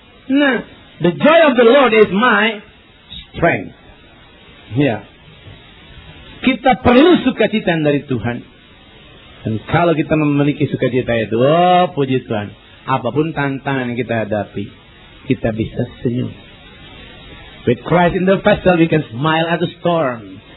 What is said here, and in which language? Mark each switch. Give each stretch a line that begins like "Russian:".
English: Nah, the joy of the Lord is my strength.
Indonesian: Ya, kita perlu sukacita dari Tuhan. Dan kalau kita memiliki sukacita itu, oh puji Tuhan, apapun tantangan yang kita hadapi, kita bisa senyum.
English: With Christ in the vessel, we can smile at the storm.